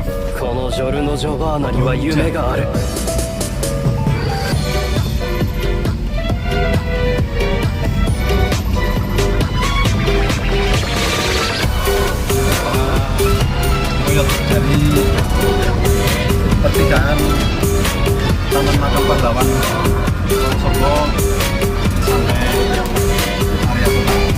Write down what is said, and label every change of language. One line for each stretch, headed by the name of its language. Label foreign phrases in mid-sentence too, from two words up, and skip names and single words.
Japanese: このジョルノ・ジョバーナには夢がある。
Indonesian: Dari pertigaan Taman Makam Pahlawan Wonosobo sampai area kota.